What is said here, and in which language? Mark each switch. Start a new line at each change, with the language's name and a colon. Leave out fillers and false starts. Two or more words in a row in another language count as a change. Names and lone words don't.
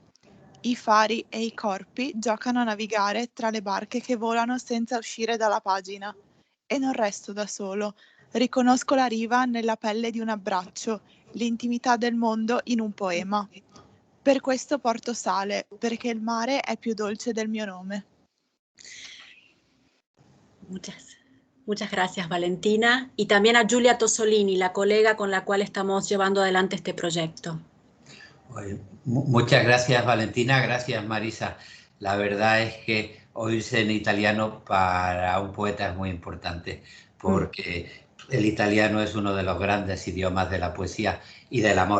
Italian: I fari e i corpi giocano a navigare tra le barche che volano senza uscire dalla pagina. E non resto da solo. Riconosco la riva nella pelle di un abbraccio, l'intimità del mondo in un poema. Per questo porto sale, perché il mare è più dolce del mio nome.
Spanish: Muchas gracias, Valentina. Y también a Giulia Tosolini, la colega con la cual estamos llevando adelante este proyecto. Muchas gracias, Valentina. Gracias, Marisa. La verdad es que oírse en italiano para un poeta es muy importante, porque el italiano es uno de los grandes idiomas de la poesía y del amor.